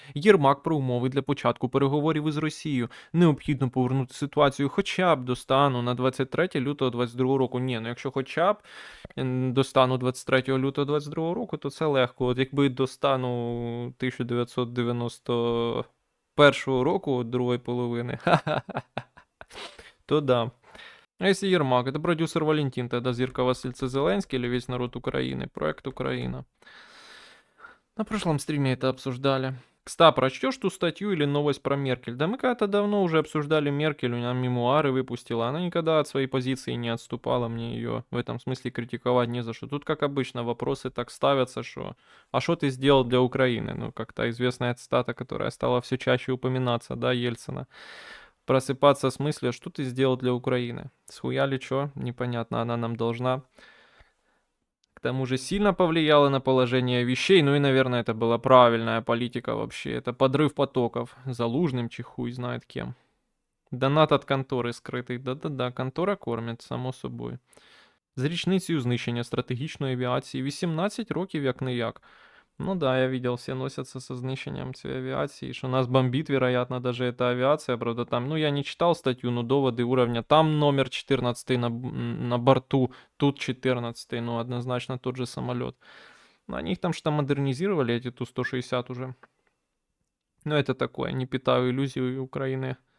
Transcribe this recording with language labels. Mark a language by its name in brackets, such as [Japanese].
[Ukrainian] Єрмак про умови для початку переговорів із Росією. Необхідно повернути ситуацію хоча б до стану на 23 лютого 22 року. Ні, ну якщо хоча б до стану 23 лютого 22 року, то це легко. От якби до стану 1991 року, другої половини, то да. [Russian] А если Ермак, это продюсер Валентин, тогда Зирка Васильца Зеленский или весь народ Украины? Проект Украина. На прошлом стриме это обсуждали. Кста, прочтешь ту статью или новость про Меркель? Да мы когда-то давно уже обсуждали Меркель, у нее мемуары выпустила. Она никогда от своей позиции не отступала, мне ее в этом смысле критиковать не за что. Тут, как обычно, вопросы так ставятся, что «А что ты сделал для Украины?» Ну, как та известная цитата, которая стала все чаще упоминаться, да, Ельцина. Просыпаться с мыслью, что ты сделал для Украины? Схуяли чё? Непонятно, она нам должна. К тому же сильно повлияло на положение вещей, ну и, наверное, это была правильная политика вообще. Это подрыв потоков. Залужным, хуй знает кем. [Ukrainian] Донат от контори скритий. Да-да-да, контора кормить, само собою. З річницею знищення стратегічної авіації 18 років як не як. [Russian] Ну да, я видел, все носятся со знищением всей авиации, что нас бомбит, вероятно, даже эта авиация, правда, там, ну, я не читал статью, но доводы уровня, там номер 14 на борту, тут 14, ну, однозначно тот же самолет. Но они их там что-то модернизировали, эти Ту-160 уже. Но это такое, не питаю иллюзий у Украины.